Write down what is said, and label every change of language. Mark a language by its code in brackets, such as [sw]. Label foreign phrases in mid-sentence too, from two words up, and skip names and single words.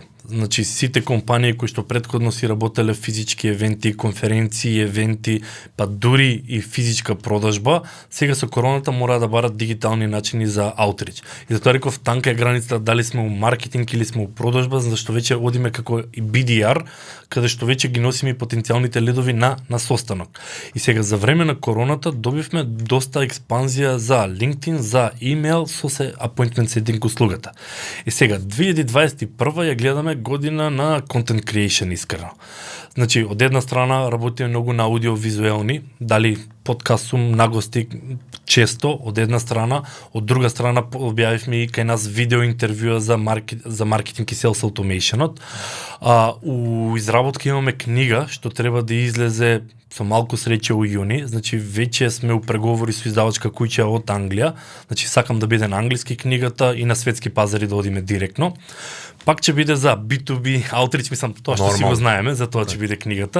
[mk] Значи сите компании кои што претходно си работеле физички евенти, конференции, евенти, па дури и физичка продажба, сега со короната мора да барат дигитални начини за аутрич. И затоа реков, танка е границата дали сме у маркетинг или сме у продажба, зашто веќе одиме како и BDR, каде што веќе ги носиме и потенцијалните лидови на состанок. И сега за време на короната добивме доста експанзија за LinkedIn, за имейл со се [en] appointment setting [mk] услугата. И сега 2021 ја гледаме година на [en] content creation [mk] искрено. Значи, од една страна работиме многу на аудиовизуелни, дали подкаст сум нагости често од една страна, од друга страна објавивме и кај нас видео интервјуа за маркетинг и [en] sales automationот. [mk] У изработка имаме книга што треба да излезе со малку среќа у јуни, значи веќе сме у преговори со издавачка куќа од Англија, значи сакам да биде на англиски книгата и на светски пазари да одиме директно. Пак ќе биде за [en] B2B outreach, [mk] мислам, тоа што си го знаеме, за тоа ќе биде книгата.